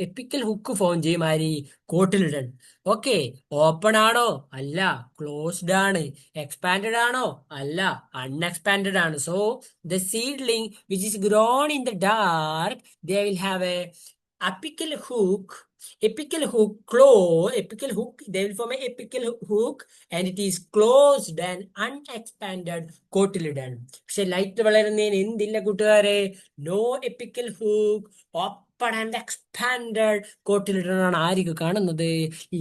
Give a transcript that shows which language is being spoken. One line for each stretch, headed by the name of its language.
Malayalam: Epical hook form ചെയ്യും ആര്? Cotyledon. Okay. Open ആണോ? അല്ല, ക്ലോസ്ഡ് ആണ്. എക്സ്പാൻഡഡ് ആണോ? അല്ല, അൺഎക്സ്പാൻഡഡ് ആണ്.
English: So the seedling which is grown in the dark, they will have a apical hook. Apical hook, they will form a apical hook and it is closed and unexpanded cotyledon.
Malayalam: പക്ഷെ light വളരുന്നതിന് എന്തില്ല കൂട്ടുകാരെ?
English: no apical hook, open and expanded cotyledon
Malayalam: ആണ് ആർക്ക് കാണുന്നത്?